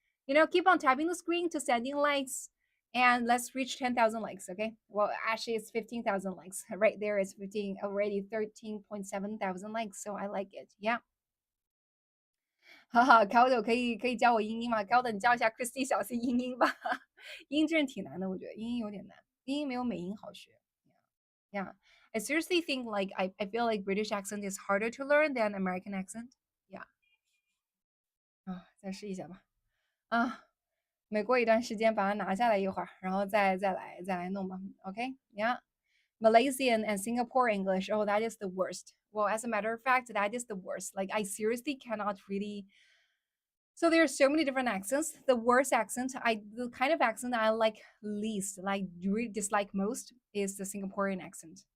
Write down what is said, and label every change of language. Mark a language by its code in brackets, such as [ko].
[en] Keep on tapping the screen to sending likes, and let's reach 10,000 likes. Okay. Well, actually, it's 15,000 likes. Right there, it's 15 already, 13.7 thousand likes. So I like it. Yeah. [zh] 哈哈 c a l d o 可以教我英音吗 c a l d o 你教一下 Christy 小 C 英音吧。英音真是挺难的，我觉得英音有点难，英音没有美音好学。 [en] Yeah. I seriously think like I feel like British accent is harder to learn than American accent. [zh] Yeah. 啊，再试一下吧。啊，每过一段时间把它拿下来一会儿，然后再来弄吧。 [en] Okay. Yeah. Malaysian and Singapore English. Oh, that is the worst. Well, as a matter of fact, that is the worst. Like I seriously cannot really. So there are so many different accents. The worst accent, the kind of accent I like least, like really dislike most, is the Singaporean accent.